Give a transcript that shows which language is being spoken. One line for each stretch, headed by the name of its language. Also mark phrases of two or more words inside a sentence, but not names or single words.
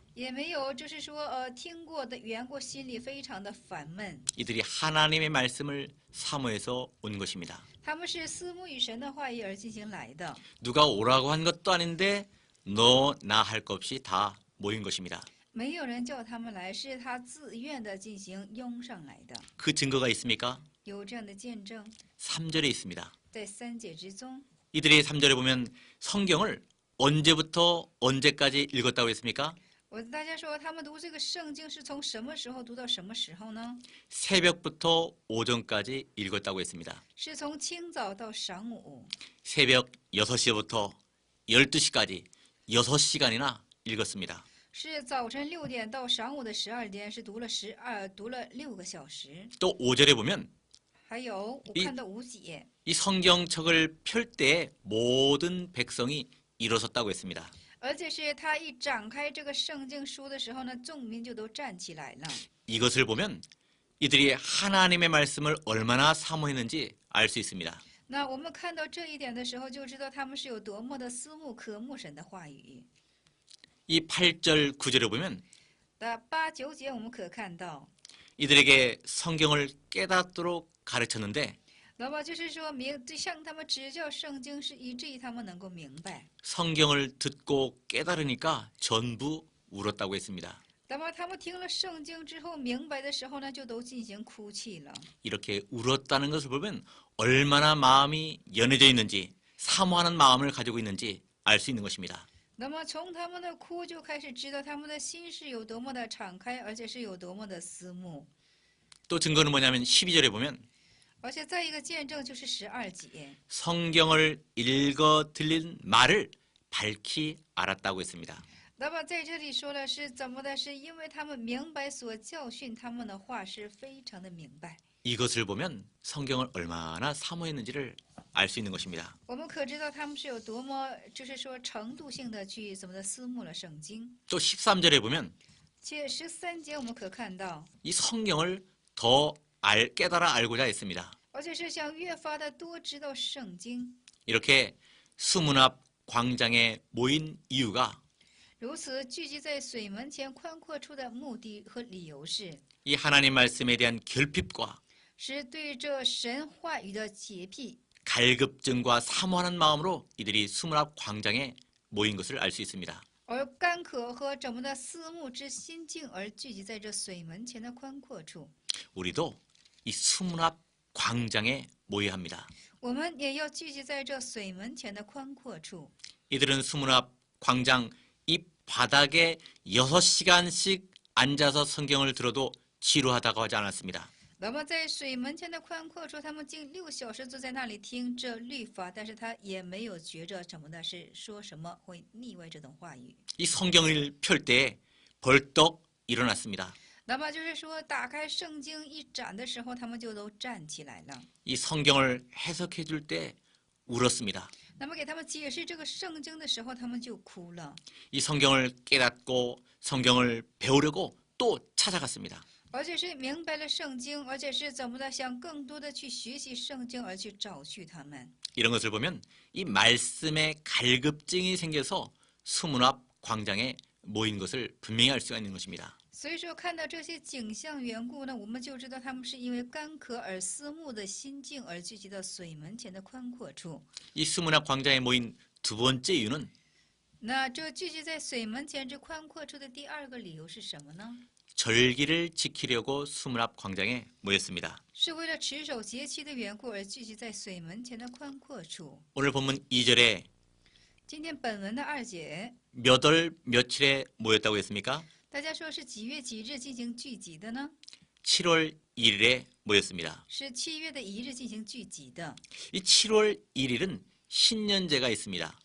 Chinese: 也没有就是说听过的缘故，心里非常的烦闷。
Korean: 이들이 하나님의 말씀을 사모해서 온 것입니다.
Chinese: 他们是思慕与神的话语而进行来的，
Korean: 누가 오라고 한 것도 아닌데 너 나 할 것 없이 다 모인 것입니다.
Chinese: 没有人叫他们来，是他自愿的进行拥上来的。
Korean: 그 증거가 있습니까?
Chinese: 有这样的见证，
Korean: 3절에 있습니다.
Chinese: 在3节之中。
Korean: 이들이 3절에 보면 성경을 언제부터 언제까지 읽었다고 했습니까?
Chinese: 大家说，他们读这个圣经是从什么时候读到什么时候呢？
Korean: 새벽부터 오전까지 읽었다고 했습니다.
Chinese: 是从清早到晌午，
Korean: 새벽 6시부터 12시까지 6시간이나 읽었습니다.
Chinese: 是早晨6点到晌午的12点，是读了6个小时。
Korean: 또 5절에 보면
Chinese: 还有我看到5节，
Korean: 이 성경책을 펼 때에 모든 백성이 일어섰다고 했습니다.
Chinese: 而且是他一展开这个圣经书的时候呢，众民就都站起来了。
Korean: 이것을 보면 이들이 하나님의 말씀을 얼마나 사모했는지 알 수 있습니다.
Chinese: 那我们看到这一点的时候，就知道他们是有多么的思慕渴慕神的话语。
Korean: 이 8절 9절에 보면
Chinese: 那8、9节我们可看到，
Korean: 이들에게 성경을 깨닫도록 가르쳤는데
Chinese: 那么就是说向他们指教圣经，是以至于他们能够明白。
Korean: 성경을 듣고 깨달으니까 전부 울었다고 했습니다.
Chinese: 那么他们听了圣经之后明白的时候呢，就都进行哭泣了。
Korean: 이렇게 울었다는 것을 보면 얼마나 마음이 연해져 있는지 사모하는 마음을 가지고 있는지 알 수 있는 것입니다.
Chinese: 那么从他们的哭就开始知道他们的心是有多么的敞开，而且是有多么的思慕。
Korean: 또 증거는 뭐냐면 12절에 보면
Chinese: 而且再一个见证就是12节，
Korean: 성경을 읽어 들린 말을 밝히 알았다고 했습니다.
Chinese: 那么在这里说了是怎么的？是因为他们明白所教训他们的话是非常的明白。
Korean: 이것을 보면 성경을 얼마나 사모했는지를 알 수 있는 것입니다.
Chinese: 我们可知道他们是有多么，就是说程度性的去怎么的思慕了圣经。
Korean: 또 13절에 보면
Chinese: 且13节我们可看到，
Korean: 이 성경을 더 깨달아 알고자 했습니다.
Chinese: 而且是想越发的多知道圣经。
Korean: 이렇게 수문 앞 광장에 모인 이유가
Chinese: 如此聚集在水门前宽阔处的目的和理由是，
Korean: 이 하나님 말씀에 대한 결핍과
Chinese: 是对这神话语的洁癖，
Korean: 갈급증과 사모하는 마음으로 이들이 수문 앞 광장에 모인 것을 알 수 있습니다.
Chinese: 而干渴和怎么的思慕之心境而聚集在这水门前的宽阔处。
Korean: 우리도 이 수문 앞 광장에 모여야 합니다.
Chinese: 我们也要聚集在这水门前的宽阔处。
Korean: 이들은 수문 앞 광장 이 바닥에 6시간씩 앉아서 성경을 들어도 지루하다고 하지 않았습니다.
Chinese: 那么在水门前的宽阔处，他们竟6小时坐在那里听这律法，但是他也没有觉着什么的是说什么会腻歪这种话语。
Korean: 이 성경을 펼 때 벌떡 일어났습니다.
Chinese: 那么就是说，打开圣经一展的时候，他们就都站起来了。
Korean: 이 성경을 해석해 줄 때 울었습니다.
Chinese: 那么给他们解释这个圣经的时候，他们就哭了。
Korean: 이 성경을 깨닫고 성경을 배우려고 또 찾아갔습니다.
Chinese: 而且是明白了圣经，而且是怎么的想更多的去学习圣经，而去找去他们。
Korean: 이런 것을 보면 이 말씀에 갈급증이 생겨서 수문 앞 광장에 모인 것을 분명히 알 수가 있는 것입니다.
Chinese: 所以说，看到这些景象缘故呢，我们就知道他们是因为干渴而思慕的心境而聚集到水门前的宽阔处。
Korean: 이 수문 앞 광장에 모인 두 번째 이유는
Chinese: 那这聚集在水门前这宽阔处的第2个理由是什么呢？
Korean: 절기를 지키려고 수문 앞 광장에 모였습니다.
Chinese: 是为了持守节期的缘故而聚集在水门前的宽阔处。
Korean: 오늘 본문 2절에
Chinese: 今天本文的2节，
Korean: 몇 월 며칠에 모였다고 했습니까?
Chinese: 大家说是几月几日进行聚集的呢？
Korean: 7월 1일에 모였습니다.
Chinese: 是7月的1日进行聚集的。
Korean: 이 7월 1일은 신년제가 있습니다.